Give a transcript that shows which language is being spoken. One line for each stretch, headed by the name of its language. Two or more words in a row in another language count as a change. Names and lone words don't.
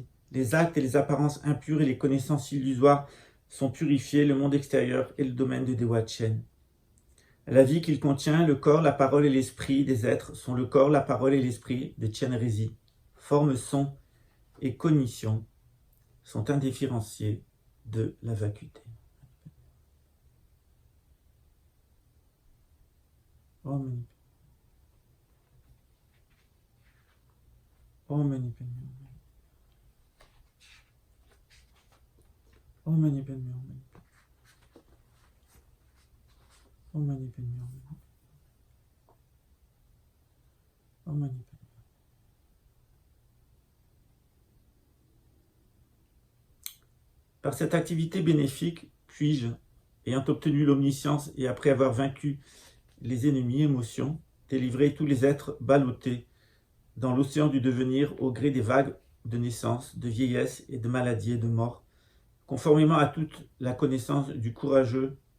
French: Les actes et les apparences impures et les connaissances illusoires sont purifiés, le monde extérieur et le domaine de Dewa Chen. La vie qu'il contient, le corps, la parole et l'esprit des êtres sont le corps, la parole et l'esprit de Tianrezi. Forme, son et cognition sont indifférenciés de la vacuité.
Sanskrit: Om Mani Padme Hum. Om Mani Padme Hum. Om Mani Padme Hum. Om Mani Padme.
French: Par cette activité bénéfique, puis-je, ayant obtenu l'omniscience et après avoir vaincu les ennemis, émotions, délivrer tous les êtres ballottés dans l'océan du devenir au gré des vagues de naissance, de vieillesse et de maladie et de mort, conformément à toute la connaissance du courageux